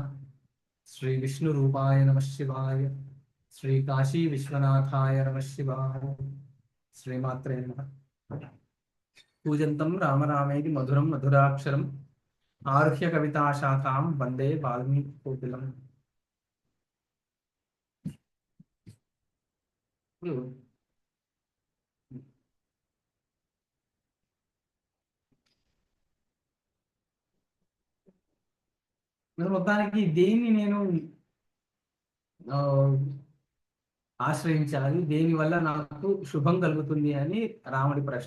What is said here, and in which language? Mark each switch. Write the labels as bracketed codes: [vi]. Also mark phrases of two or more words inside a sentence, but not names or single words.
[sa] श्री विष्णु रूपाय नमः शिवाय। श्री काशी विश्वनाथाय नमः शिवाय। श्रीमात्रे नमः। पूजन्तं राम रामेति मधुरं मधुराक्षरम् आरुह्य कविता शाखां वन्दे वाल्मीकिकोकिलम्। [te] మొత్తానికి దేన్ని నేను ఆశ్రయించాలి, దేని వల్ల నాకు శుభం కలుగుతుంది అని రాముడి ప్రశ్న.